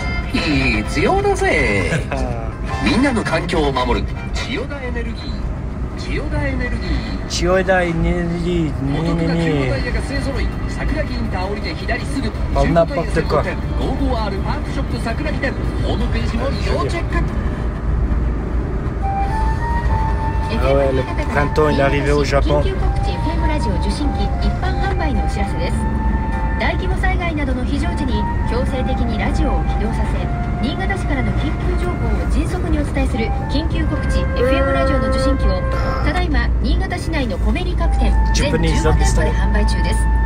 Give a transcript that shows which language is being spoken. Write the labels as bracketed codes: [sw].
[ja] 必要だぜ。みんなの環境を守る千代田エネルギー。千代田エネルギー。千代田エネルギー。お得な中古タイヤが勢ぞろい。桜木インター降りて左すぐ。あ、中古タイヤ専門店 [fr] n'importe quoi. [ja] 55R パークショップ桜木店。ホームページも要チェック。 [fr] Ah ouais, le printemps il est arrivé au Japon. [ja] 緊急告知 FM ラジオ受信機一般販売のお知らせです。大規模災害などの非常時に強制的にラジオを起動させ、新潟市からの緊急情報を迅速にお伝えする緊急告知 FM ラジオの受信機をただいま新潟市内のコメリ各店全15店舗で販売中です。